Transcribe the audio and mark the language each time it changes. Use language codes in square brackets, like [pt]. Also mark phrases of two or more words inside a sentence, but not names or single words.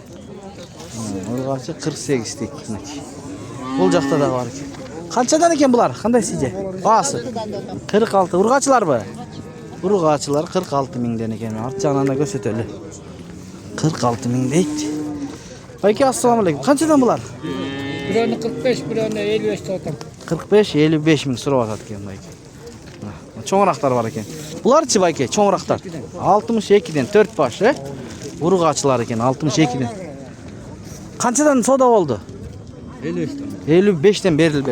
[ky] Ургачы 48 дейт. Мынакей. Бул жакта дагы бар экен. Канчадан экен булар? Кандай сиже? Баасы? 46. Ургачыларбы? Ургачылар 46 000ден экен. Арт жагынан да көрсөтөлү. 46 000 дейт. [uz] Bayke assalomu alaykum. Qanchadan bular? Birini 45, birini 55 sotam. 45-55 ming so'rab atadigan bayke. Cho'ngroqlar bor ekan. Bularchi bayke, cho'ngroqlar. 62 dan 4 bosh, urug'achilar ekan 62 dan. Qanchadan savdo bo'ldi? 55 dan berildi.